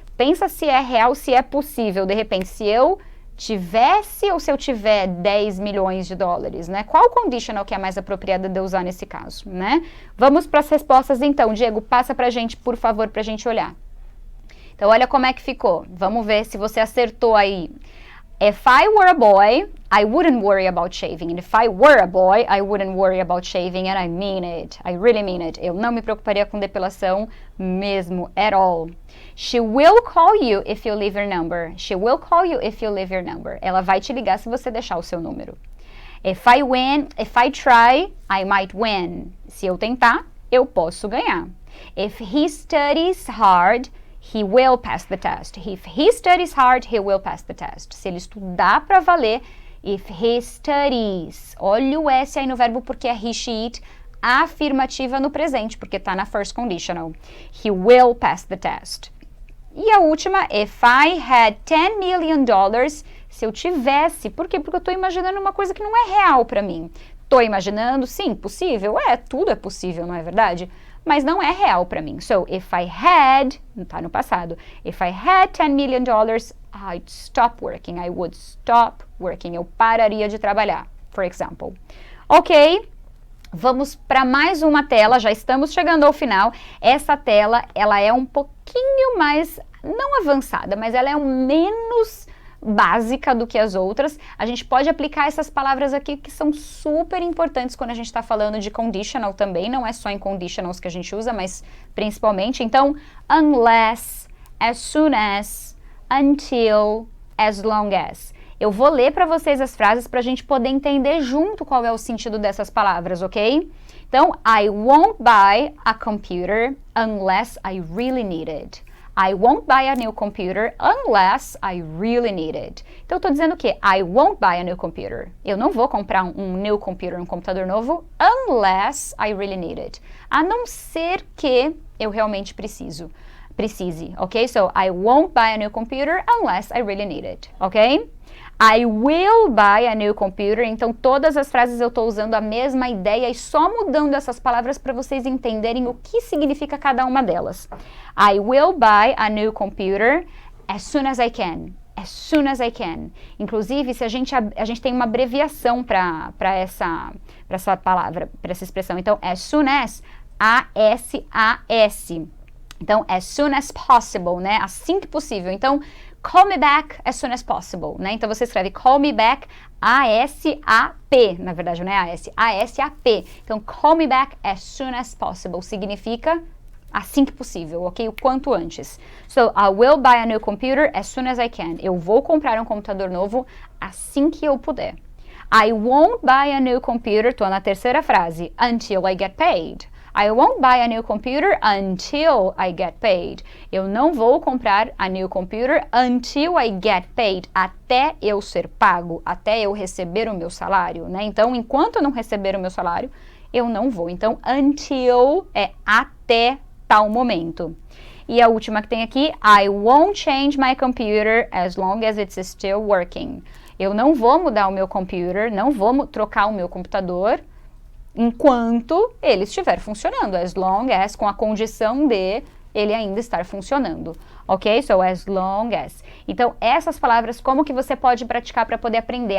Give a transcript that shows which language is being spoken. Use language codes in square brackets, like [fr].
[pt] Pensa se é real, se é possível. De repente, se eu tivesse ou se eu tiver 10 milhões de dólares, né? Qual conditional que é mais apropriada de usar nesse caso, né? Vamos para as respostas então. Diego, passa pra gente, por favor, pra gente olhar. Então, olha como é que ficou. Vamos ver se você acertou aí. [en] If I were a boy, I wouldn't worry about shaving. And if I were a boy, I wouldn't worry about shaving. And I mean it. I really mean it. [pt] Eu não me preocuparia com depilação mesmo, [en] at all. She will call you if you leave your number. She will call you if you leave your number. [pt] Ela vai te ligar se você deixar o seu número. [en] If I try, I might win. [pt] Se eu tentar, eu posso ganhar. [en] If he studies hard, he will pass the test. If he studies hard, he will pass the test. [pt] Se ele estudar para valer, [en] if he studies. [pt] Olha o S aí no verbo porque é he, she, it. Afirmativa no presente, porque está na first conditional. [en] He will pass the test. [pt] E a última, [en] if I had $10 million, [pt] se eu tivesse, por quê? Porque eu estou imaginando uma coisa que não é real para mim. Estou imaginando, sim, possível? Tudo é possível, não é verdade? Mas não é real para mim. [en] So, if I had, [pt] não está no passado, [en] if I had $10 million, I'd stop working. I would stop working. [pt] Eu pararia de trabalhar, [en] for example. [pt] Ok? Vamos para mais uma tela, já estamos chegando ao final. Essa tela, ela é um pouquinho mais, não avançada, mas ela é menos básica do que as outras. A gente pode aplicar essas palavras aqui que são super importantes quando a gente está falando de conditional também, não é só em conditionals que a gente usa, mas principalmente. Então, unless, as soon as, until, as long as. Eu vou ler para vocês as frases para a gente poder entender junto qual é o sentido dessas palavras, ok? [en] Então, I won't buy a computer unless I really need it. I won't buy a new computer unless I really need it. [pt] Então, eu estou dizendo o quê? [en] I won't buy a new computer. [pt] Eu não vou comprar um new computer, um computador novo, [en] unless I really need it. [pt] A não ser que eu realmente precise, ok? [en] So, I won't buy a new computer unless I really need it, ok? I will buy a new computer. [pt] Então, todas as frases eu estou usando a mesma ideia e só mudando essas palavras para vocês entenderem o que significa cada uma delas. [en] I will buy a new computer as soon as I can. As soon as I can. [pt] Inclusive, se a gente tem uma abreviação para essa palavra, para essa expressão. Então, as soon as, A-S-A-S. Então, as soon as possible, né? Assim que possível. Então, [en] call me back as soon as possible, [pt] né? Então, você escreve [en] call me back, [pt] A-S-A-P, na verdade, não é A-S, A-S-A-P. Então, [en] call me back as soon as possible [pt] significa assim que possível, ok? O quanto antes. [en] So, I will buy a new computer as soon as I can. [pt] Eu vou comprar um computador novo assim que eu puder. [en] I won't buy a new computer, [pt] estou na terceira frase, [en] until I get paid. I won't buy a new computer until I get paid. [pt] Eu não vou comprar [en] a new computer until I get paid. [pt] Até eu ser pago, até eu receber o meu salário, né? Então, enquanto eu não receber o meu salário, eu não vou. Então, until é até tal momento. E a última que tem aqui, [en] I won't change my computer as long as it's still working. [pt] Eu não vou mudar o meu computer, não vou trocar o meu computador enquanto ele estiver funcionando, as long as, com a condição de ele ainda estar funcionando, ok? So, as long as. Então, essas palavras, como que você pode praticar para poder aprender?